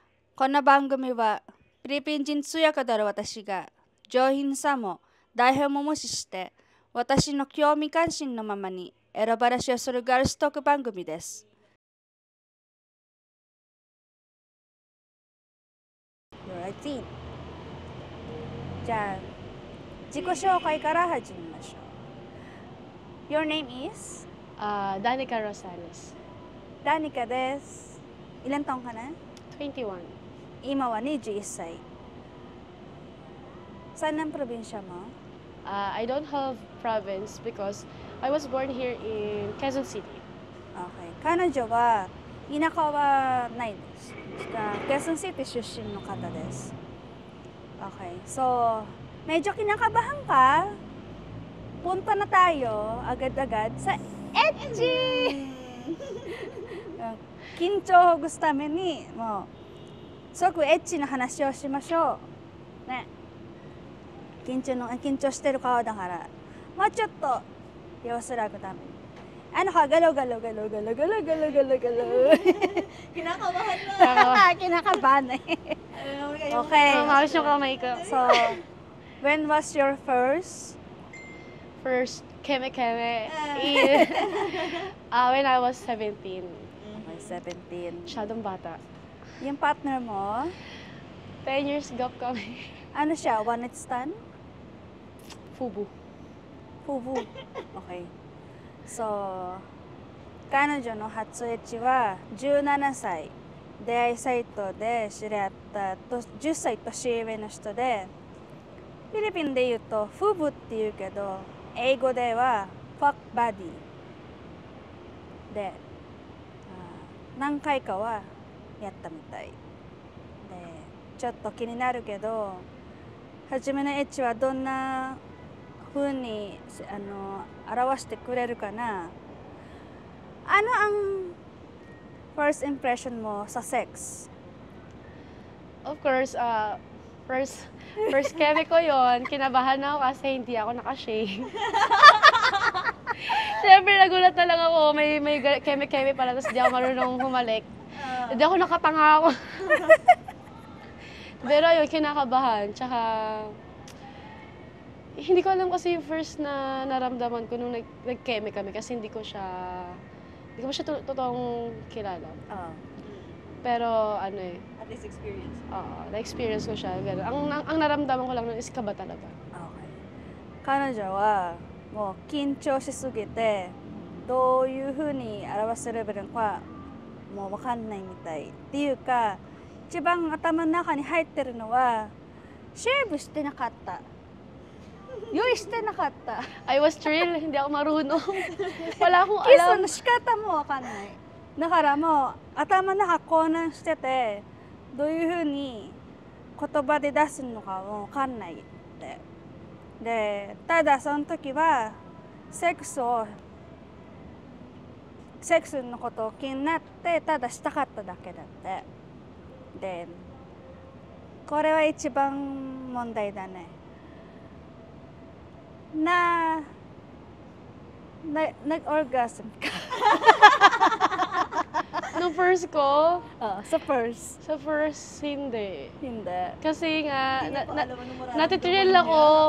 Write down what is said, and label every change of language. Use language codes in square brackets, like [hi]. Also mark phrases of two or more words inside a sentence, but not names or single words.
[ja] この番組はフィリピン人通訳である私が上品さも台本も無視して私の興味関心のままにエロ話をするガールストーク番組です。 [en] You're 18. [ja] じゃあ自己紹介から始めましょう。 [en] Your name is? [tl] Danica Rosales. Danica です。ilan taong ka na? 21. [ja] 今は21歳。 [tl] Saan ang probinsya mo? [en] I don't have province because I was born here in Quezon City. [ja] Okay. 彼女は田舎はないです。Quezon City 出身の方です。Okay. [tl] So, medyo kinakabahan ka. Punta na tayo agad-agad sa ecchi! [ja] 緊張をほぐすためにもうすごくエッチな話をしましょう。ね。緊張してる顔だからもうちょっと様子らくために [tl] ano ka galaw kinakabahan mo kinakabahan eh okay Nakakawis yung kamay ko. [en] so when was your first Keme-keme. When I was 17. okay 17 [tl] Masyadong bata. yung partner mo 10 years gap kami. ano siya [en] one night stand [tl] Fubu. [en] okay so [ja] 彼女の初エッチは17歳出会いサイトで知り合った10 歳年上の人でフィリピンで言うとフブって言うけど英語ではファックバディで何回かはやったみたいでちょっと気になるけど初めのエッチはどんな風に表してくれるかな [tl] ano ang first impression mo sa sex? [en] Of course, [tl] first keme ko yon. Kinabahan ako kasi hindi ako nakashave. Siyempre, nagulat na lang ako. May keme-keme pala, tapos di ako marunong humalik. Hindi ako nakatanga ako. Pero yun, kinakabahan. Tsaka, hindi ko alam kasi yung first na naramdaman ko nung nag-keme kami kasi hindi ko siya totoong kilala. Pero ano eh. [en] At least experience. [tl] Na-experience ko siya. Ang naramdaman ko lang nun is kaba talaga. [en] Okay. [ja] 彼女はもう緊張しすぎてどういうふうに表せればいいのかもう分かんないみたいっていうか一番頭の中に入ってるのはシェーブしてなかった用意してなかった [en] I was thrilled, [tl] hindi ako marunong. Wala akong [ja] キス [tl] alam. [ja] の仕方も分かんないだからもう頭の中混乱しててどういうふうに言葉で出すのかも分かんないってでただその時はセックスのことを気になってただしたかっただけだってでこれは一番問題だね [tl] nag-orgasm ka Nung first ko, sa first hindi. hindi Kasi nga, natitril ako.